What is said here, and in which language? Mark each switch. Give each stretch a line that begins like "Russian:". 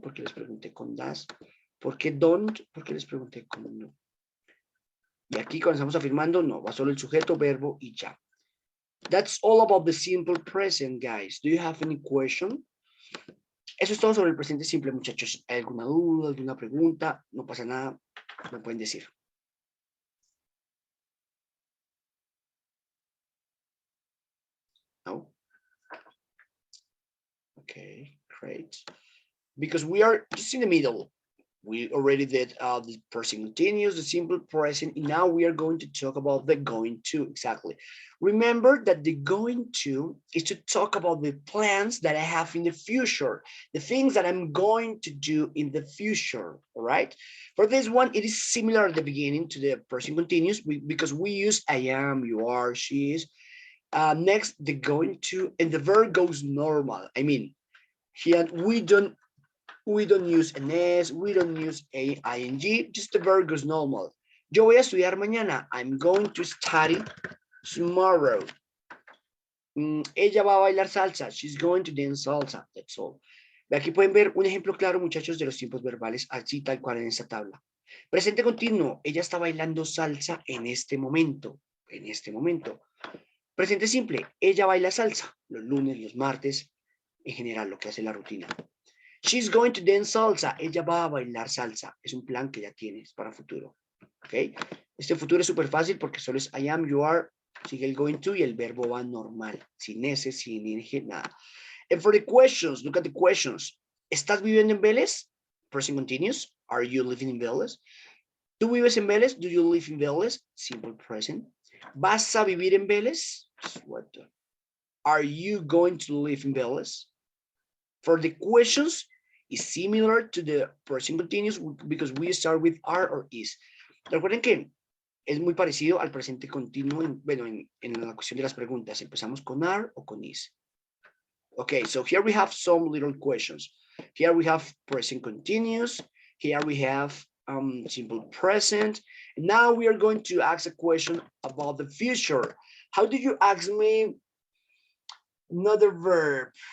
Spanish: Porque les pregunté con does. ¿Por qué don't? Porque les pregunté con no. Y aquí cuando estamos afirmando, no, va solo el sujeto, verbo y ya.
English: That's all about the simple present, guys. Do you have any question?
Spanish: Eso es todo sobre el presente simple, muchachos. ¿Hay alguna duda, alguna pregunta? No pasa nada, me pueden decir. No?
English: Okay, great. Because we are just in the middle. We already did the present continuous, the simple present, and now we are going to talk about the going to, exactly. Remember that the going to is to talk about the plans that I have in the future, the things that I'm going to do in the future, all right? For this one, it is similar at the beginning to the present continuous because we use I am, you are, she is. Next, the going to, and the verb goes normal. I mean, here we don't use an S, we don't use a ing, just the verb goes normal.
Spanish: Yo voy a estudiar mañana.
English: I'm going to study tomorrow.
Spanish: Ella va a bailar salsa.
English: She's going to dance salsa. That's all.
Spanish: Aquí pueden ver un ejemplo claro, muchachos, de los tiempos verbales, así tal cual en esta tabla. Presente continuo. Ella está bailando salsa en este momento. En este momento. Presente simple. Ella baila salsa. Los lunes, los martes. En general, lo que hace la rutina.
English: She's going to dance salsa.
Spanish: Ella va a bailar salsa. Es un plan que ya tienes para futuro. ¿Ok? Este futuro es súper fácil porque solo es I am, you are, sigue el going to y el verbo va normal. Sin S, sin ing, nada.
English: And for the questions, look at the questions.
Spanish: ¿Estás viviendo en Vélez?
English: Present continuous. Are you living in Vélez?
Spanish: ¿Tú vives en Vélez?
English: Do you live in Vélez? Simple present.
Spanish: ¿Vas a vivir en Vélez?
English: What the... Are you going to live in Vélez? For the questions, is similar to the present continuous because we start with are or is.
Spanish: Recuerden que es muy parecido al presente continuo en la cuestión de las preguntas. Empezamos con are o con is.
English: Okay, so here we have some little questions. Here we have present continuous. Here we have simple present. Now we are going to ask a question about the future. How do you ask me another verb?